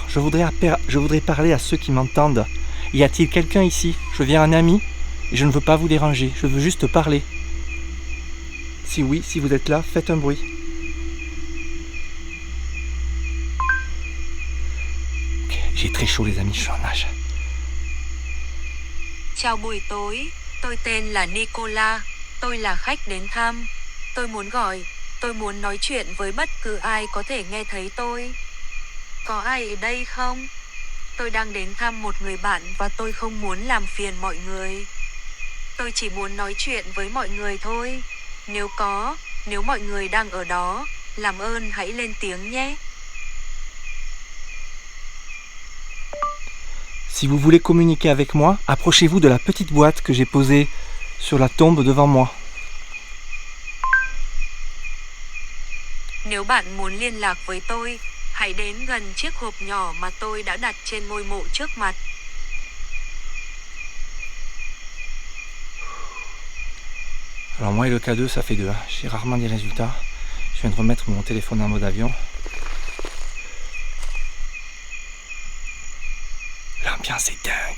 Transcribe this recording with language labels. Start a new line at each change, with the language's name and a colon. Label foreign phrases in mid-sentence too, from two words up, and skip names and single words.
French: Je voudrais parler à ceux qui m'entendent. Y a-t-il quelqu'un ici? Je viens un ami et je ne veux pas vous déranger. Je veux juste parler. Si oui, si vous êtes là, faites un bruit. Ok, j'ai très chaud les amis, je suis en nage.
Vietnamese: Chào buổi tối, tôi tên là Nicola, tôi là khách đến thăm. Tôi muốn nói chuyện với bất cứ ai có thể nghe thấy tôi. Có ai ở đây không? Tôi đang đến thăm một người bạn và tôi không muốn làm phiền mọi người. Tôi chỉ muốn nói chuyện với mọi người thôi. Nếu mọi người đang ở đó, làm ơn hãy lên tiếng nhé.
French: Si vous voulez communiquer avec moi, approchez-vous de la petite boîte que j'ai posée sur la tombe devant moi.
Vietnamese: Nếu bạn muốn liên lạc với tôi, hãy đến gần chiếc hộp nhỏ mà tôi đã đặt trên ngôi mộ trước mặt.
French: Alors moi et le K2 ça fait 2, j'ai rarement des résultats. Je viens de remettre mon téléphone en mode avion. L'ambiance est dingue.